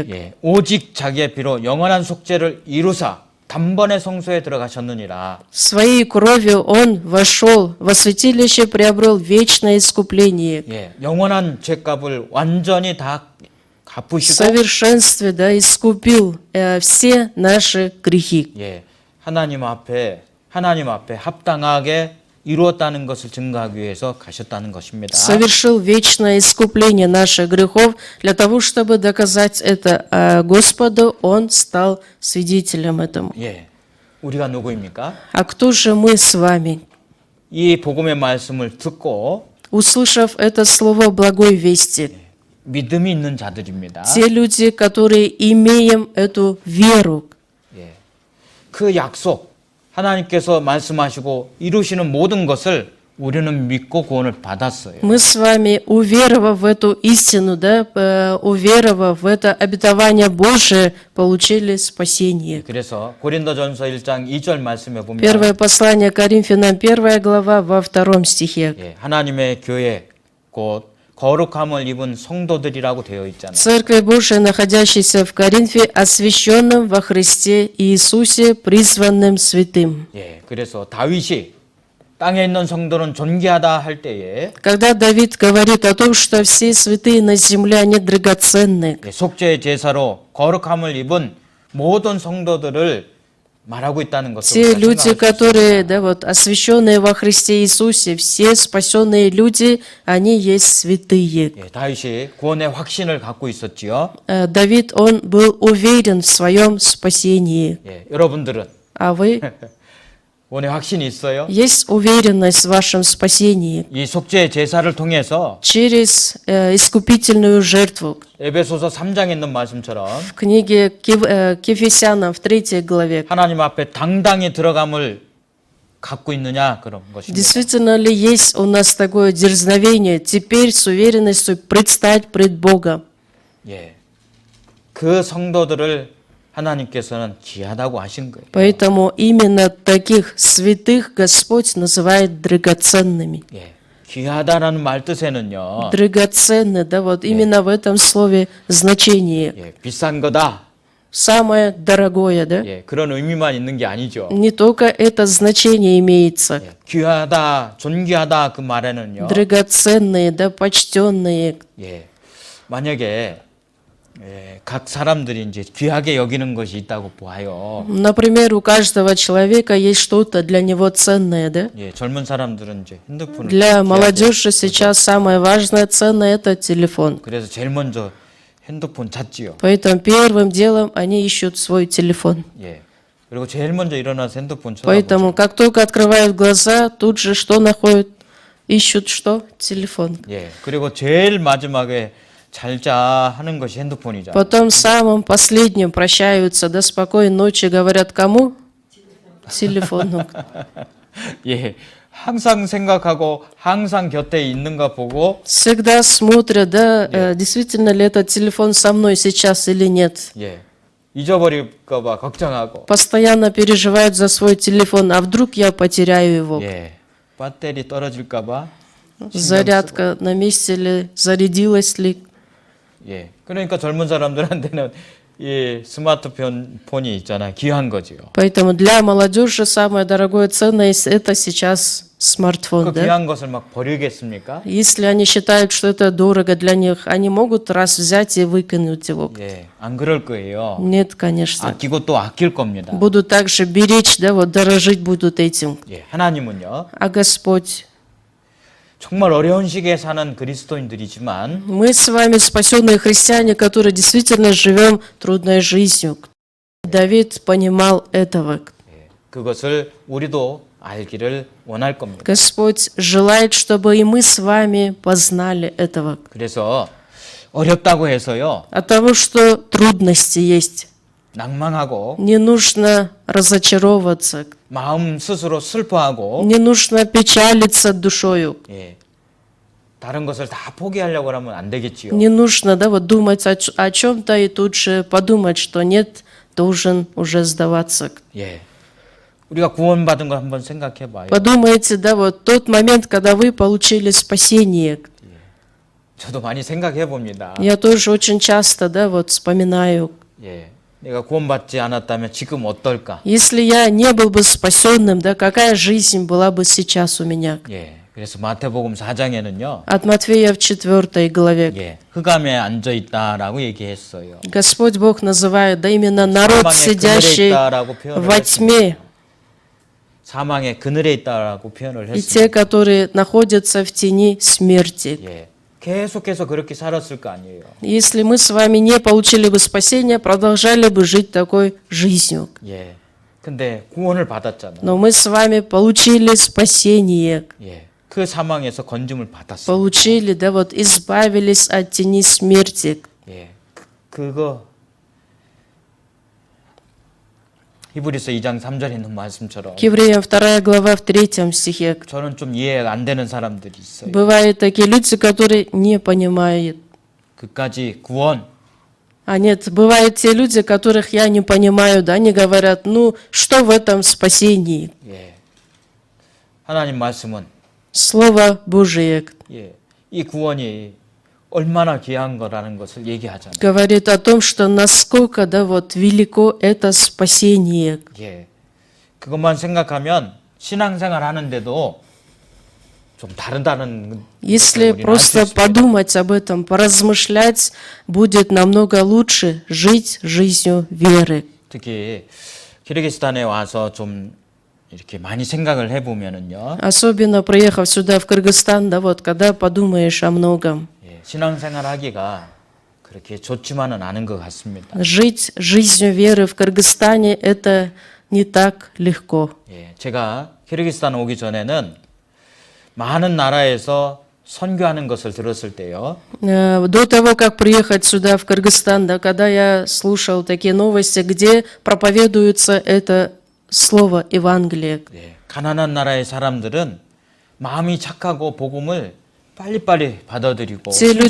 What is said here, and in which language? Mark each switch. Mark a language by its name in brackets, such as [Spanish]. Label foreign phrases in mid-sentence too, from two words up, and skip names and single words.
[Korean] 예, 오직 자기의 피로 영원한 속죄를 이루사 단번에 성소에 들어가셨느니라. [Russian] Своей кровью он вошел во святилище, приобрел вечное искупление. [Korean] 예, 영원한 죄값을 완전히 다 [Russian] В [Korean] 갚으시고 [Russian] совершенстве, да, искупил все наши грехи. [Korean] 예, 하나님 앞에 합당하게 이루었다는 것을 증거하기 위해서 가셨다는 것입니다. [Russian] Совершил вечное искупление наших грехов. Для того, чтобы доказать это Господу, он стал свидетелем этому. [Korean] 예, 우리가 누구입니까? [Russian] А кто же мы с вами? [Korean] 이 복음의 말씀을 듣고 [Russian] Услышав это слово благой вести, [Korean] 믿음이 있는 자들입니다. [Russian] те люди, которые имеем эту веру, [Korean] 예, 그 약속 하나님께서 말씀하시고 이루시는 모든 것을 우리는 믿고 구원을 받았어요. [Russian] мы с вами, уверовав в эту истину, да, уверовав в это обетование Божие, получили спасение. [Korean] 그래서 고린도전서 1장 2절 말씀에 보면 [Russian] Первое послание Коринфянам, 1 глава, во 2 стихе. [Korean] 예, 하나님의 교회 곧 거룩함을 입은 성도들이라고 되어 있잖아요. [Russian] Церковь Божия, находящаяся в Коринфе, освященным во Христе Иисусе, призванным святым. [Korean] 예, 그래서 다윗이 땅에 있는 성도는 존귀하다 할 때에 [Russian] Когда Давид говорит о том, что все святые на земле, они драгоценны, [Korean] 예, 속죄의 제사로 거룩함을 입은 모든 성도들을 말하고 있다는 것을 [Russian] Те [Korean] 우리가 [Russian] люди, [Korean] 생각할 수 [Russian] которые, [Korean] 있습니다. [Russian] да, вот, освященные во Христе Иисусе, все спасенные люди, они есть святые. [Korean] 예, 다윗이 구원의 확신을 갖고 있었지요. [Russian] Давид, он был уверен в своем спасении. [Korean] 예, 여러분들은 [Russian] А вы? [Korean] 구원의 확신이 있어요? [Russian] Есть уверенность в вашем спасении [Korean] 이 속죄 제사를 통해서 [Russian] через искупительную жертву. [Korean] 에베소서 3장에 있는 말씀처럼 [Russian] В книге к Ефесянам в 3 главе. [Korean] 하나님 앞에 당당히 들어감을 갖고 있느냐 그런 것입니다. [Russian] Действительно ли есть у нас такое дерзновение теперь с уверенностью предстать пред Богом? [Korean] 예, 그 성도들을 하나님께서는 귀하다고 하신 거예요. [Russian] Поэтому именно таких святых Господь называет драгоценными. [Korean] 예, 귀하다라는 말 뜻에는요, [Russian] Драгоценны, да, вот именно в этом слове значение. [Korean] 예, 비싼 거다, [Russian] Самое дорогое, да? [Korean] 예, 그런 의미만 있는 게 아니죠. [Russian] Не только это значение имеется. [Korean] 예, 귀하다, 존귀하다 그 말에는요, [Russian] Драгоценные, да, почтенные. [Korean] 예, 만약에 예, 각 사람들이 이제 귀하게 여기는 것이 있다고 보아요. [Russian] Например, у каждого человека есть что-то для него ценное, да? [Korean] 예, 젊은 사람들은 이제 핸드폰을 [Russian] Для [Korean] 귀하게 [Russian] молодежи сейчас самое важное, ценное – это телефон. [Korean] 그래서 제일 먼저 핸드폰 찾지요. [Russian] Поэтому первым делом они ищут свой телефон. [Korean] 예. 그리고 제일 먼저 일어나서 핸드폰 쳐다보죠. [Russian] Поэтому, как только открывают глаза, тут же что находят? Ищут что? Телефон. [Korean] 예. 그리고 제일 마지막에 잘자 하는 것이 핸드폰이죠. [Russian] Потом самым последним прощаются, до спокойной ночи, говорят кому? Телефону. [Korean] 예. 항상 생각하고 항상 곁에 있는가 보고 [Russian] Всегда смотрят, да, действительно ли этот телефон со мной сейчас или нет. [Korean] 예. 잊어버릴까 봐 걱정하고 [Russian] Постоянно переживают за свой телефон, а вдруг я потеряю его. [Korean] 예. 배터리 떨어질까 봐 [Russian] Зарядка на месте ли, зарядилась ли. [Korean] 예. 그러니까 젊은 사람들한테는 이 스마트폰이 있잖아요. 귀한 거지요. [Russian] Поэтому для молодежи самое дорогое ценность – это сейчас [Korean] 그 [Russian] смартфон. Да? [Korean] 귀한 것을 막 버리겠습니까? [Russian] Если они считают, что это дорого для них, они могут раз взять и выкинуть его. [Korean] 예. 안 그럴 거예요. [Russian] Нет, конечно. [Korean] 아끼고 또 아낄 겁니다. [Russian] Будут также беречь, да, вот дорожить будут этим. [Korean] 예. 하나님은요. [Russian] А Господь, [Korean] 정말 어려운 시기에 사는 그리스도인들이지만 [Russian] мы с вами спасенные христиане, которые действительно живем трудной жизнью. Давид понимал этого. [Korean] 예, 그것을 우리도 알기를 원할 겁니다. [Russian] Господь желает, чтобы и мы с вами познали этого. [Korean] 그래서 어렵다고 해서요. [Russian] От того, что трудности есть, [Korean] 낭망하고 [Russian] не нужно разочаровываться, [Korean] 마음 스스로 슬퍼하고 [Russian] не нужно печалиться душою, [Korean] 예, 다른 것을 다 포기하려고 하면 안 되겠지요. [Russian] не нужно, да, вот думать о чем-то и тут же подумать, что нет, должен уже сдаваться. [Korean] 예, 우리가 구원받은 걸 한번 생각해 봐요. [Russian] Подумайте, да, вот тот момент, когда вы получили спасение. [Korean] 저도 많이 생각해 봅니다. [Russian] Я тоже очень часто, да, вот вспоминаю, [Korean] 예, 내가 구원받지 않았다면 지금 어떨까? [Russian] если я не был бы спасенным, да, какая жизнь была бы сейчас у меня? [Korean] 예, 그래서 마태복음 4장에는요. [Russian] От Матфея в 4 главе. [Korean] 예, 흑암에 앉아 있다라고 얘기했어요. [Russian] Господь Бог называет, да, именно народ, [Korean] 사망의 [Russian] сидящий [Korean] 그늘에 있다라고 표현을 [Russian] во тьме, [Korean] 사망의 그늘에 있다라고 표현을 [Russian] и [Korean] 했습니다. [Russian] те, которые находятся в тени смерти. [Korean] 예, 계속해서 그렇게 살았을 거 아니에요. [Russian] Если мы с вами не получили бы спасения, продолжали бы жить такой жизнью. [Korean] 예, 근데 구원을 받았잖아요. [Russian] Но мы с вами получили спасение, [Korean] 예, 그 사망에서 건짐을 받았어요. [Russian] получили, да, вот избавились от тени смерти. [Korean] 예, 그거 히브리서 2장 3절에 있는 말씀처럼 [Russian] К Евреям 2 глава в 3 стихе. [Korean] 저는 좀 이해가 안 되는 사람들이 있어요. [Russian] Бывают такие люди, которые не понимают. [Korean] 그까지 구원, [Russian] А нет, бывают те люди, которых я не понимаю, да, они говорят, ну, что в этом спасении? [Korean] 예, 하나님 말씀은 [Russian] Слово Божие [Korean] 예, 이 구원이 얼마나 귀한 거라는 것을 얘기하잖아요. [Russian] говорит о том, что насколько, да, вот велико это спасение. [Korean] 예, 그것만 생각하면 신앙생활 하는데도 좀 다르다는 [Russian] Если [Korean] 우리는 알수 [Russian] просто [Korean] 있습니다. [Russian] подумать об этом, поразмышлять, будет намного лучше жить жизнью веры. [Korean] 특히 키르기스탄에 와서 좀 이렇게 많이 생각을 해보면은요, [Russian] Особенно приехав сюда, в Кыргызстан, да вот, когда подумаешь о многом. [Korean] 예, 신앙생활 하기가 그렇게 좋지만은 않은 것 같습니다. [Russian] Жить жизнью веры в Кыргызстане – это не так легко. [Korean] 예, 제가 키르기스탄 오기 전에는 많은 나라에서 선교하는 것을 들었을 때요, [Russian] До того, как приехать сюда, в Кыргызстан, да, когда я слушал такие новости, где проповедуется это слово Евангелие, [Korean] 예, 가난한 나라의 사람들은 마음이 착하고 복음을 빨리빨리 받아들이고 [Russian] те люди,